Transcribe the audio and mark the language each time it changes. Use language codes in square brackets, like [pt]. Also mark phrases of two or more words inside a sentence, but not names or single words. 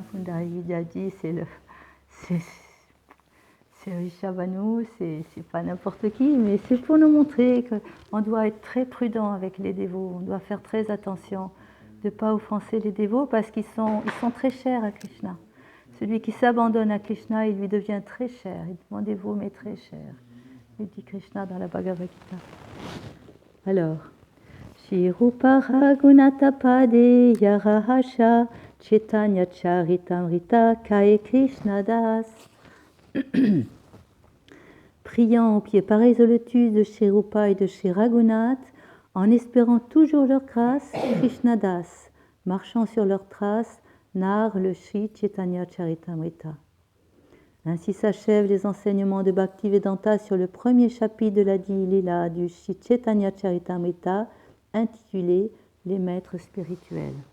[fr] Il a dit, c'est Rishabhanu, c'est pas n'importe qui, mais c'est pour nous montrer qu'on doit être très prudent avec les dévots, on doit faire très attention de ne pas offenser les dévots parce qu'ils sont très chers à Krishna. Celui qui s'abandonne à Krishna, il lui devient très cher, il devient dévot mais très cher. Il dit Krishna dans la Bhagavad Gita. Alors, [bn] শ্রী রূপ রঘুনাথ পদে যারহাশ চৈতন্য চরিতামৃত কএ কৃষ্ণ দাস. [fr] Priant aux pieds pareils au lotus de Shri Rupa et de Shri Raghunath, en espérant toujours leur grâce, Krishna Das, marchant sur leurs traces, narre le Shri Chaitanya Charitamrita. Ainsi s'achèvent les enseignements de Bhaktivedanta sur le premier chapitre de la Lila du Shri Chaitanya Charitamrita, intitulé Les maîtres spirituels.